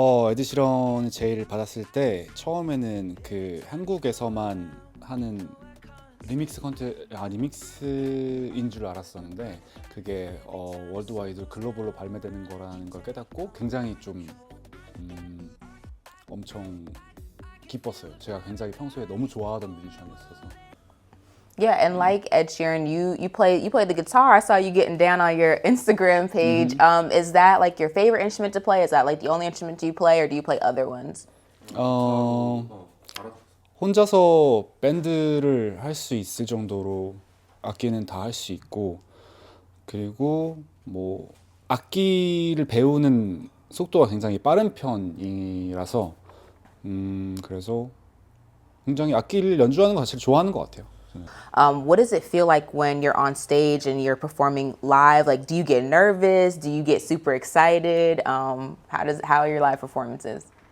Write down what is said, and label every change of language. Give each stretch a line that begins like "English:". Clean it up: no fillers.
Korean: 에드 시런을 제의를 받았을 때 처음에는 그 한국에서만 하는 리믹스인 줄 알았었는데 그게 월드와이드 글로벌로 발매되는 거라는 걸 깨닫고 굉장히 좀 엄청 기뻤어요. 제가 굉장히 평소에 너무 좋아하던 뮤지션이었어서.
English: Yeah, and like Ed Sheeran, you play the guitar. I saw you getting down on your Instagram page. Is that like your favorite instrument to play? Is that like the only instrument you play, or do you play other ones?
Korean: 혼자서 밴드를 할 수 있을 정도로 악기는 다 할 수 있고, 그리고 뭐 악기를 배우는 속도가 굉장히 빠른 편이라서 그래서 굉장히 악기를 연주하는 것 자체를 좋아하는 것 같아요.
English: What does it feel like when you're on stage and you're performing live? Like, do you get nervous? Do you get super excited? How are your live performances?